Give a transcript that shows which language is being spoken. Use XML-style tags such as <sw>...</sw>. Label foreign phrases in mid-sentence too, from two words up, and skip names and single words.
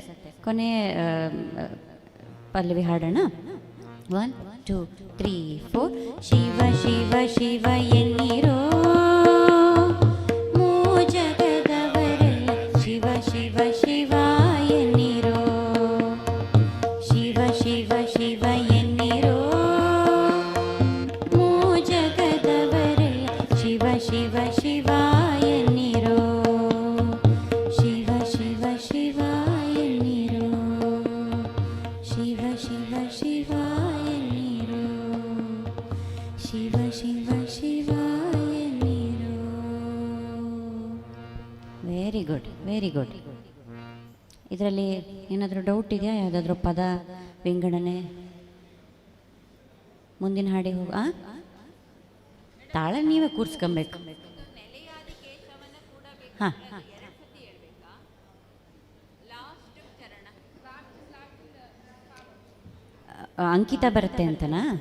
<kn>ಕೊನೆ ಪಲ್ಲವಿ ಹಾಡೋಣ. 1 2 3 4. ಶಿವ ಶಿವ ಶಿವ ಎನ್ನಿರೋ ಜಗದವರೆಲ್ಲ ಶಿವ ಶಿವ ಶಿವ ಎನ್ನಿರೋ, ಶಿವ ಶಿವ ಶಿವ ಎನ್ನಿರೋ ಜಗದವರೆಲ್ಲ ಶಿವ ಶಿವ ಶಿವ ಎನ್ನಿರೋ, ಶಿವ ಶಿವ ಶಿವ ಎನ್ನಿರೋ, ಶಿವ ಶಿವ ಶಿವ ಎನ್ನಿರೋ, ಶಿವ ಶಿವ ಶಿವ ಎನ್ನಿರೋ.</kn> <en>very good, very good.</en> <kn>ಇದರಲ್ಲಿ ಏನಾದರೂ ಡೌಟ್ ಇದೆಯಾ? ಯಾವುದಾದ್ರೂ ಪದ ವಿಂಗಡಣೆ? ಮುಂದಿನ ಹಾಡಿಗೆ ಹೋಗ. ತಾಳ ನೀವೇ ಕೂರಿಸ್ಕೊಬೇಕು. ಹಾಂ, ಅಂಕಿತ ಬರುತ್ತೆ ಅಂತನಾ?</kn>